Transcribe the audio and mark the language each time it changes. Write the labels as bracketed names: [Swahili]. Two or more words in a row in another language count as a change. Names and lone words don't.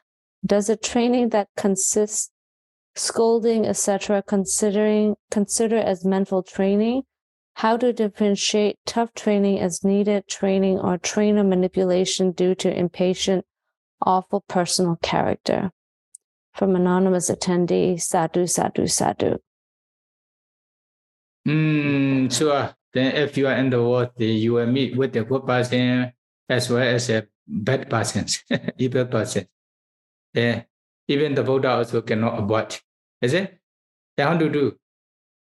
[English] Does a training that consists scolding, etc., consider as mental training? How to differentiate tough training as needed training or trainer manipulation due to impatient, awful personal character? From anonymous attendee, [Pali] sadhu, sadhu, sadhu. [English] Sure. Then if you are in the world, you will meet with the good person as well as a bad persons, evil person. Even the Buddha also cannot avoid. Is it? Then how to do?